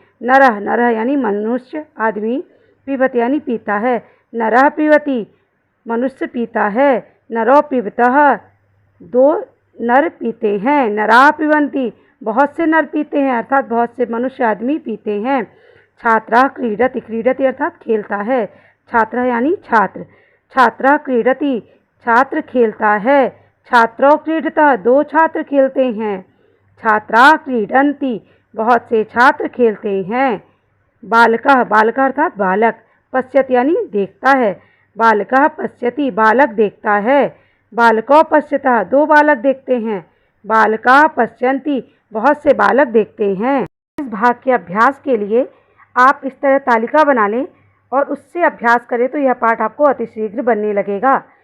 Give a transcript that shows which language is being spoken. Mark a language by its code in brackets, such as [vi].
[hi] नरः, नरः यानी मनुष्य, आदमी। पिबति यानी पीता है। [sa] नरः पिबति, [hi] मनुष्य पीता है। [sa] नरो पिबतः, [hi] 2 नर पीते हैं। [sa] नराः पिबन्ति, [hi] बहुत से नर पीते हैं, अर्थात बहुत से मनुष्य, आदमी पीते हैं। [sa] छात्रः क्रीडति, [hi] क्रीडति अर्थात खेलता है। छात्रः यानी छात्र। [sa] छात्रः क्रीडति, [hi] छात्र खेलता है। [sa] छात्रौ क्रीडतः, [hi] 2 छात्र खेलते हैं। [sa] छात्राः क्रीडन्ति, [hi] बहुत से छात्र खेलते हैं। बालकः, बालकः अर्थात बालक। पश्यति यानी देखता है। [sa] बालकः पश्यति, [hi] बालक देखता है। [sa] बालकौ पश्यतः, [hi] 2 बालक देखते हैं। [sa] बालकाः पश्यन्ति, [hi] बहुत से बालक देखते हैं। इस भाग के अभ्यास के लिए आप इस तरह तालिका बना लें और उससे अभ्यास करें तो यह पाठ आपको अतिशीघ्र बनने लगेगा।